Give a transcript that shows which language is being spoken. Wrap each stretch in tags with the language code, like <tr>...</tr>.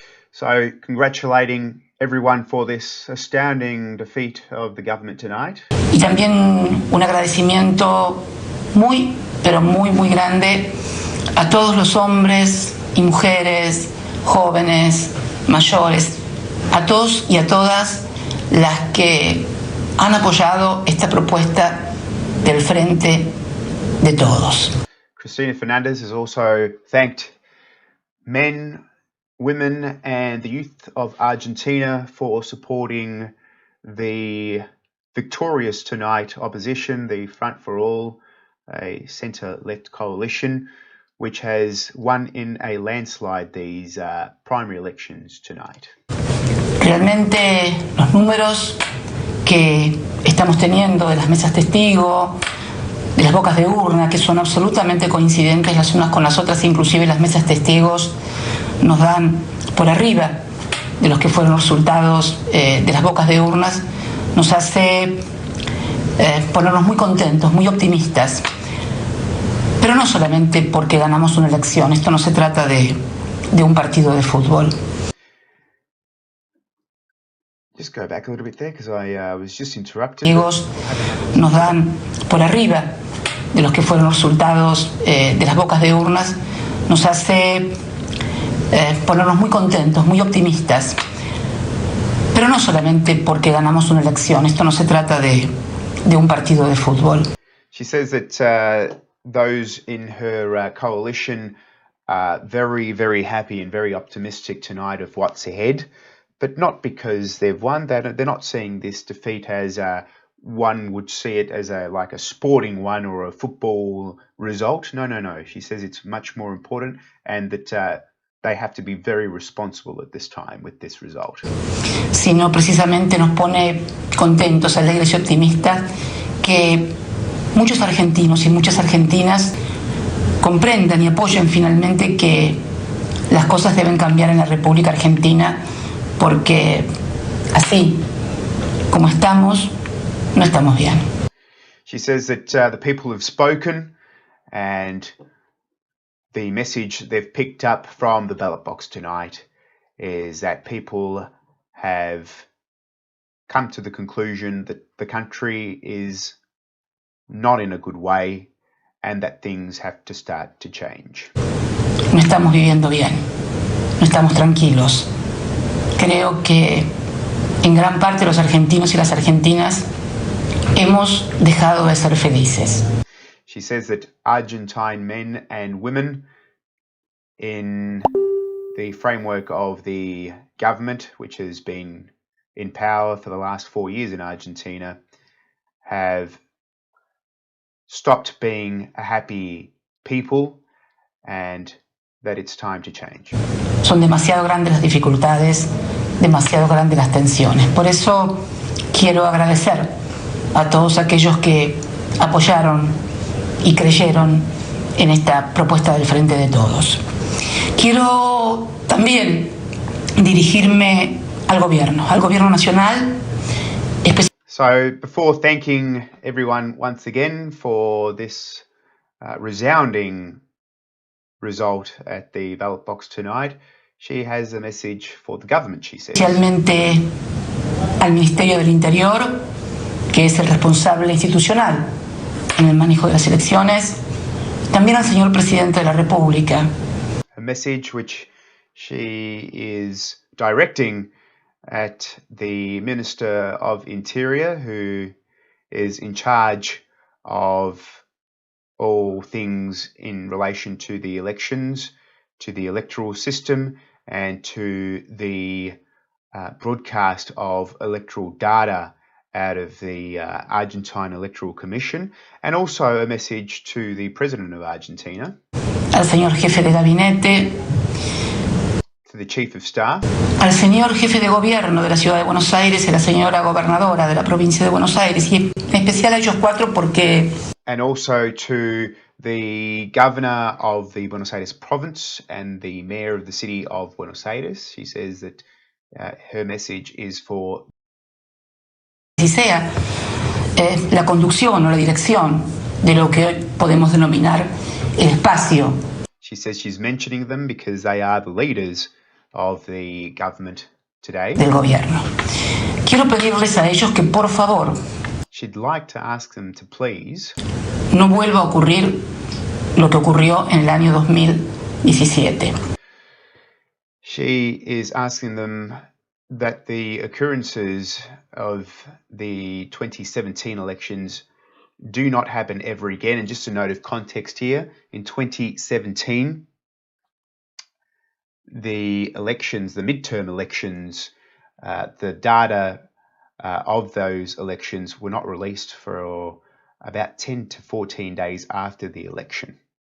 <en>So, congratulating everyone for this astounding defeat of the government tonight.</en> <es>Y también un agradecimiento muy, pero muy, muy grande a todos los hombres y mujeres, jóvenes, mayores, a todos y a todas las que han apoyado esta propuesta del Frente de Todos.</es> <en>Cristina Fernandez has also thanked men, women and the youth of Argentina for supporting the victorious tonight opposition, the Front for All, a centre-left coalition, which has won in a landslide these primary elections tonight.</en> <es>Realmente los números que estamos teniendo de las mesas testigo, de las bocas de urna, que son absolutamente coincidentes las unas con las otras, inclusive las mesas testigos nos dan por arriba de los que fueron los resultados de las bocas de urnas, nos hace ponernos muy contentos, muy optimistas. Pero no solamente porque ganamos una elección, esto no se trata de un partido de fútbol.</es> <en>Just go back a little bit there because I was just interrupted.</en> <es>Nos dan por arriba de los que fueron los resultados de las bocas de urnas, nos hace ponernos muy contentos, muy optimistas. Pero no solamente porque ganamos una elección, esto no se trata de un partido de fútbol.</es> <en>She says that those in her coalition are very, very happy and very optimistic tonight of what's ahead, but not because they've won. They're not seeing this defeat as one would see it as like a sporting one or a football result. No. She says it's much more important and that they have to be very responsible at this time with this result.</en> <es>Sino precisamente nos pone contentos, alegres y optimistas que muchos argentinos y muchas argentinas comprendan y apoyen finalmente que las cosas deben cambiar en la República Argentina porque así como estamos, no estamos bien.</es> <en>She says that the people have spoken and the message they've picked up from the ballot box tonight is that people have come to the conclusion that the country is not in a good way and that things have to start to change.</en> <es>No estamos viviendo bien, no estamos tranquilos. Creo que en gran parte los argentinos y las argentinas hemos dejado de ser felices.</es> <en>She says that Argentine men and women in the framework of the government, which has been in power for the last 4 years in Argentina, have stopped being a happy people and that it's time to change.</en> <es>Son demasiado grandes las dificultades, demasiado grandes las tensiones. Por eso quiero agradecer a todos aquellos que apoyaron y creyeron en esta propuesta del Frente de Todos. Quiero también dirigirme al gobierno nacional.</es> <en>So before thanking everyone once again for this resounding result at the ballot box tonight, she has a message for the government, she says.</en> <es>Especialmente al Ministerio del Interior, que es el responsable institucional en el manejo de las elecciones, también al señor presidente de la República.</es> <en>A message which she is directing at the Minister of Interior, who is in charge of all things in relation to the elections, to the electoral system, and to the broadcast of electoral data out of the Argentine Electoral Commission, and also a message to the President of Argentina,</en> <es>al señor jefe de gabinete,</es> <en>to the Chief of Staff,</en> <es>al señor jefe de gobierno de la Ciudad de Buenos Aires y a la señora gobernadora de la provincia de Buenos Aires, y en especial a ellos cuatro porque...</es> <en>and also to the Governor of the Buenos Aires province and the Mayor of the City of Buenos Aires. She says that her message is for...</en> <es>si sea la conducción o la dirección de lo que hoy podemos denominar el espacio.</es> <en>She says she's mentioning them because they are the leaders of the government today.</en> <es>Del gobierno. Quiero pedirles a ellos que por favor</es> <en>She'd like to ask them to please</en> <es>no vuelva a ocurrir lo que ocurrió en el año 2017.</es> <en>She is asking them that the occurrences of the 2017 elections do not happen ever again. And just a note of context here, in 2017, the elections, the midterm elections, the data of those elections were not released for about 10 to 14 days after the election.</en>